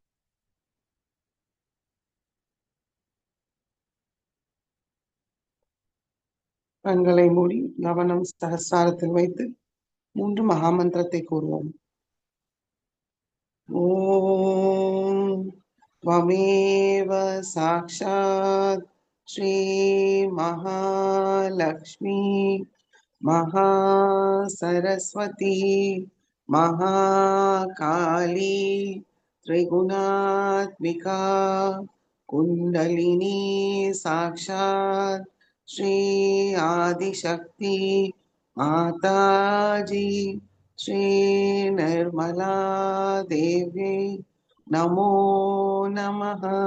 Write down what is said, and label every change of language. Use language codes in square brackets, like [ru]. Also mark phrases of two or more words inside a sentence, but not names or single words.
[ta] கண்களை மூடி கவனம் சகஸ்ராரத்தில் வைத்து 3 மகாமந்திரத்தை கூறுவோம். [sa] ஓம் त्वमेव साक्षात् श्री महालक्ष्मी महासरस्वती महाकाली त्रिगुणात्मिका कुंडलिनी साक्षात् श्री आदिशक्ति माताजी श्री निर्मला देवी नमो नमः.